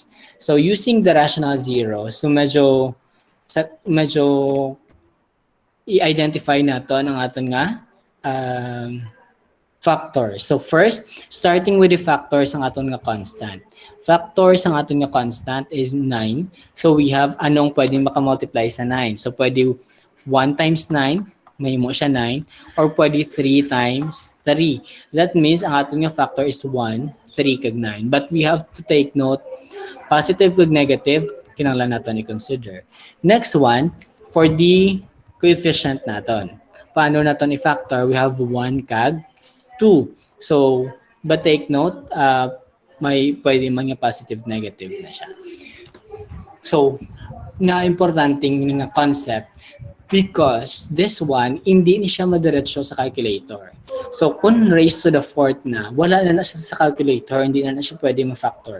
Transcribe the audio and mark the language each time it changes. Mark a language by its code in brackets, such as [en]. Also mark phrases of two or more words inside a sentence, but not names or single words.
[hil] So using the rational zero, so medyo i-identify naton ang aton nga factors. [en] So first, starting with the factors [hil] ang aton nga [en] constant. [hil] Factors ang aton nga constant is 9. [en] So we have [hil] anong pwedeng makamultiply sa 9. So pwede 1 times 9, may mo siya 9, or pwede 3 times 3. That means ang aton nga factor is 1, 3 kag 9. But we have to take note, positive kag negative, kinahanglan naton i-consider. [en] Next one, for the coefficient naton. [hil] Paano naton i-factor? [en] We have [hil] 1 kag 2. [en] So, but take note, [hil] may pwede man nga positive negative na siya. So, nga importanteng nga [en] concept because this one [hil] hindi ni siya madiretso sa calculator. So, kung [en] raised to the fourth [hil] na, wala na siya sa calculator, hindi na siya pwede ma-factor.